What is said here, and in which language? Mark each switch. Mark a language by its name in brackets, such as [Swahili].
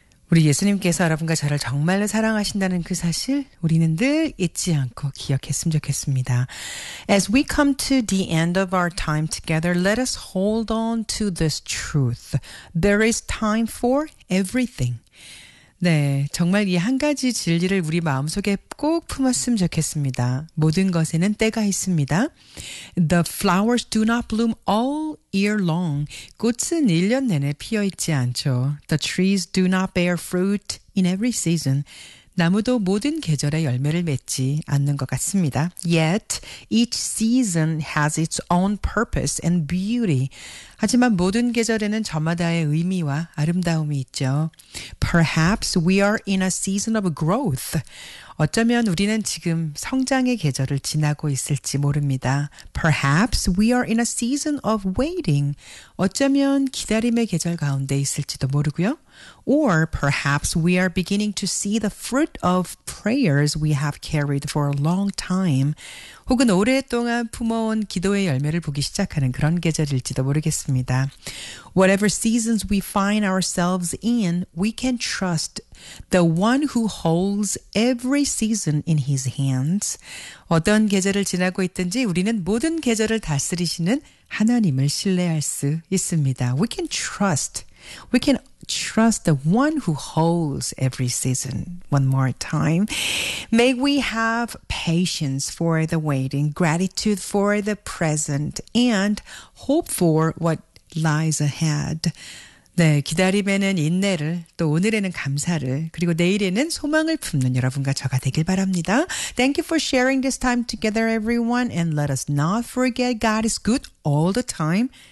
[Korean] 우리 예수님께서 여러분과 저를 정말로 사랑하신다는 그 사실 우리는 늘 잊지 않고 기억했으면 좋겠습니다. [English] As we come to the end of our time together, let us hold on to this truth. There is time for everything. [Korean] 네, 정말 이 한 가지 진리를 우리 마음속에 꼭 품었으면 좋겠습니다. 모든 것에는 때가 있습니다. [English] The flowers do not bloom all year long. [Korean] 꽃은 1년 내내 피어 있지 않죠. [English] The trees do not bear fruit in every season. [Korean] 나무도 모든 계절에 열매를 맺지 않는 것 같습니다. [English] Yet each season has its own purpose and beauty. [Korean] 하지만 모든 계절에는 저마다의 의미와 아름다움이 있죠. [English] Perhaps we are in a season of growth. [Korean] 어쩌면 우리는 지금 성장의 계절을 지나고 있을지 모릅니다. [English] Perhaps we are in a season of waiting. [Korean] 어쩌면 기다림의 계절 가운데 있을지도 모르고요. [English] Or perhaps we are beginning to see the fruit of prayers we have carried for a long time. [Korean] 혹은 오랫동안 품어온 기도의 열매를 보기 시작하는 그런 계절일지도 모르겠습니다. [English] Whatever seasons we find ourselves in, we can trust the one who holds every season in his hands. [Korean] 어떤 계절을 지나고 있든지 우리는 모든 계절을 다스리시는 하나님을 신뢰할 수 있습니다. [English] We can trust the one who holds every season. One more time. May we have patience for the waiting, gratitude for the present, and hope for what lies ahead. [Korean] 네, 기다림에는 인내를, 또 오늘에는 감사를, 그리고 내일에는 소망을 품는 여러분과 저가 되길 바랍니다. [English] Thank you for sharing this time together, everyone, and let us not forget God is good all the time.